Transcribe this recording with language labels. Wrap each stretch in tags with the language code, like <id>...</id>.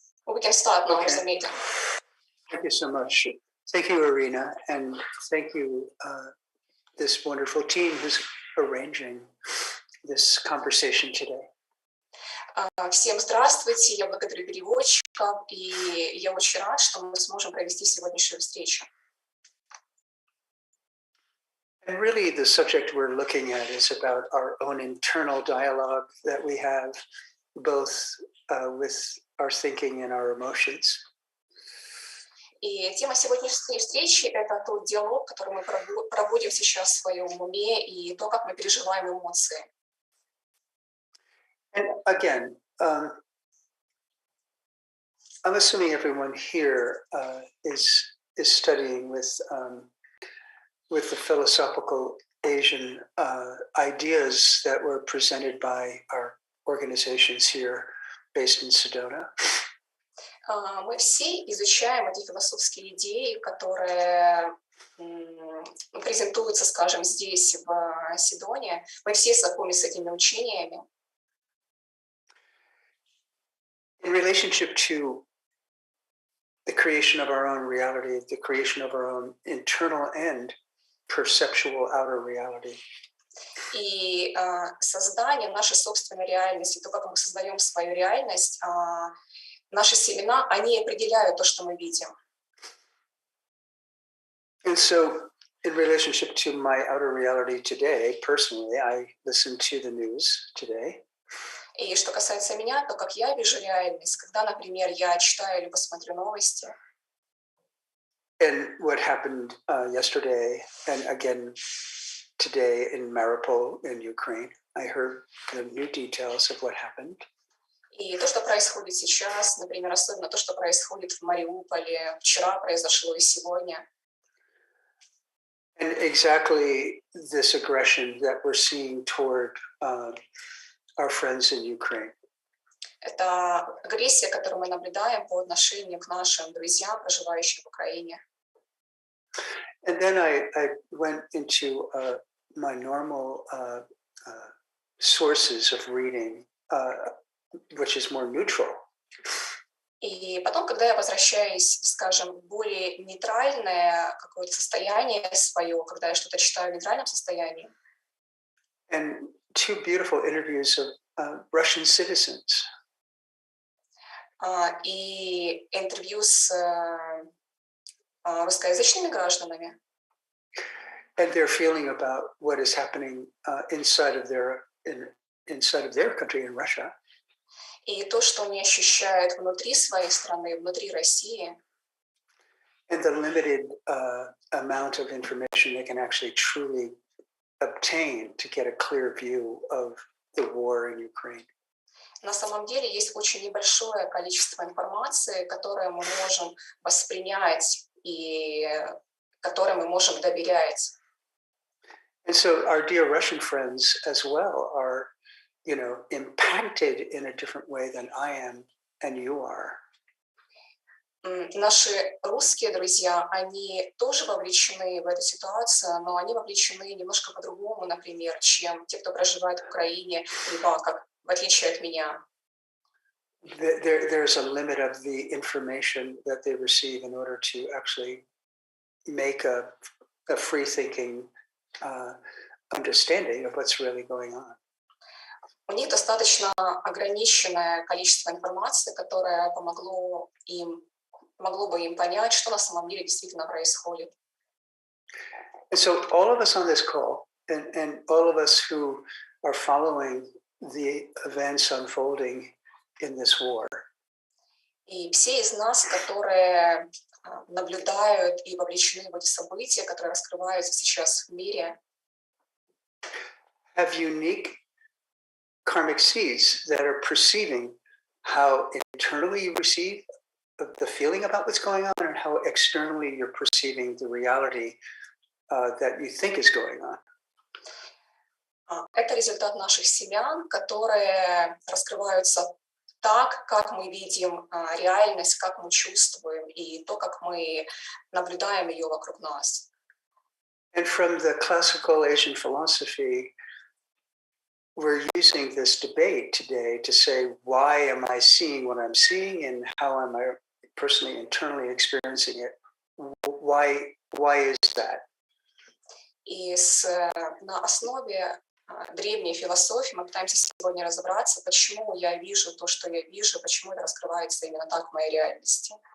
<en>We can start now the meeting. Thank you so much. Thank you, Irina, and thank you, this wonderful team who's arranging this conversation today.</en> <ru>Всем здравствуйте, я благодарю переводчиков, и я очень рад, что мы сможем провести сегодняшнюю встречу.</ru> <en>And really the subject we're looking at is about our own internal dialogue that we have both with our thinking and our emotions.</en> <ru>И тема сегодняшней встречи – это тот диалог, который мы проводим сейчас в своем уме, и то, как мы переживаем эмоции.</ru> <en>And again, I'm assuming everyone here is studying with the philosophical Asian ideas that were presented by our organizations here based in Sedona.</en> <ru>Мы все изучаем эти философские идеи, которые презентуются, скажем, здесь, в Сидоне. Мы все знакомы с этими учениями.</ru> <en>In relationship to the creation of our own reality, the creation of our own internal and perceptual outer reality.</en> <ru>И создание нашей собственной реальности, то, как мы создаем свою реальность, наши семена, они определяют то, что мы видим.</ru> <en>And so, in relationship to my outer reality today, personally, I listened to the news today.</en> <ru>И что касается меня, то как я вижу реальность, когда, например, я читаю либо смотрю новости.</ru> <en>And what happened yesterday, and again today in Mariupol in Ukraine, I heard the new details of what happened.</en> <ru>И то, что происходит сейчас, например, особенно то, что происходит в Мариуполе, вчера произошло и сегодня.</ru> <en>And exactly this aggression that we're seeing toward our friends in Ukraine.</en> <ru>Это агрессия, которую мы наблюдаем по отношению к нашим друзьям, проживающим в Украине.</ru> <en>And then I went into my normal sources of reading, which is more neutral.</en> <ru>И потом, когда я возвращаюсь, скажем, в более нейтральное какое-то состояние свое, когда я что-то читаю в нейтральном состоянии.</ru> <en>And two beautiful interviews of Russian citizens.</en> <ru>И интервью с русскоязычными гражданами.</ru> <en>And their feeling about what is happening inside of their country in Russia.</en> <ru>И то, что они ощущают внутри своей страны, внутри России.</ru> <en>And the limited amount of information they can actually truly obtain to get a clear view of the war in Ukraine.</en> <ru>На самом деле есть очень небольшое количество информации, которое мы можем воспринять и которой мы можем доверять.</ru> <en>And so our dear Russian friends as well are, impacted in a different way than I am and you are.</en> <ru>Наши русские друзья, они тоже вовлечены в эту ситуацию, но они вовлечены немножко по-другому, например, чем те, кто проживает в Украине, либо как в отличие от меня.</ru> <en>There's a limit of the information that they receive in order to actually make a free-thinking understanding of what's really going on.</en> <ru>У них достаточно ограниченное количество информации, которое могло бы им понять, что на самом деле действительно происходит.</ru> <en>And so all of us on this call, and all of us who are following the events unfolding in this war.</en> <ru>И все из нас, которые наблюдают и вовлечены в эти события, которые раскрываются сейчас в мире,</ru> <en>have unique karmic seeds that are perceiving how internally you receive the feeling about what's going on and how externally you're perceiving the reality that you think is going on.</en> <ru>Это результат наших семян, которые раскрываются так, как мы видим реальность, как мы чувствуем, и то, как мы наблюдаем ее вокруг нас.</ru> <en>And from the classical Asian philosophy, we're using this debate today to say, why am I seeing what I'm seeing and how am I personally internally experiencing it? Why is that?</en> <ru>И на основе древней философии мы пытаемся сегодня разобраться, почему я вижу то, что я вижу, почему это раскрывается именно так в моей реальности.</ru>